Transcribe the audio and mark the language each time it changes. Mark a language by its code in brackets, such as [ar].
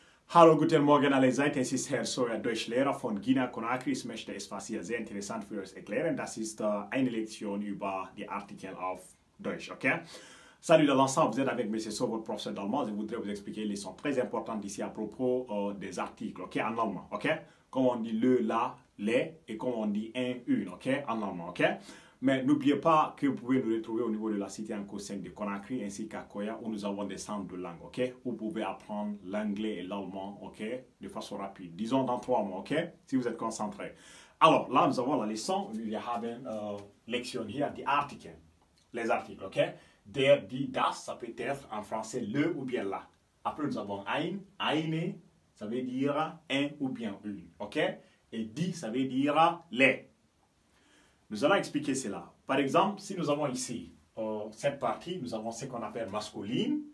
[de] Hallo, guten Morgen allerseits. Es ist Herr Sawyer, Deutschlehrer von Guinea-Conakry. Ich möchte etwas hier sehr interessant für euch erklären. Das ist eine Lektion über die Artikel auf Deutsch, ok? [fr] Salut de l'ensemble, vous êtes avec M. So, votre professeur d'allemand. Je voudrais vous expliquer les leçons très importantes ici à propos des articles, ok, en allemand, ok? Comme on dit le, la, les, et comme on dit un, une, ok, en allemand, ok? Mais n'oubliez pas que vous pouvez nous retrouver au niveau de la cité Anko 5 de Conakry ainsi qu'à Koya où nous avons des centres de langue, ok? Vous pouvez apprendre l'anglais et l'allemand, ok? De façon rapide. Disons dans 3 mois, ok? Si vous êtes concentré. Alors, là, nous avons la leçon. [de] Wir haben Lektion hier, die Artikel. [fr] Les articles, ok? [de] Der, die, das, [fr] ça peut être en français le ou bien la. Après, nous avons ein, eine, ça veut dire un ou bien une, ok? Et die, ça veut dire les. Nous allons expliquer cela. Par exemple, si nous avons ici cette partie, nous avons ce qu'on appelle masculine.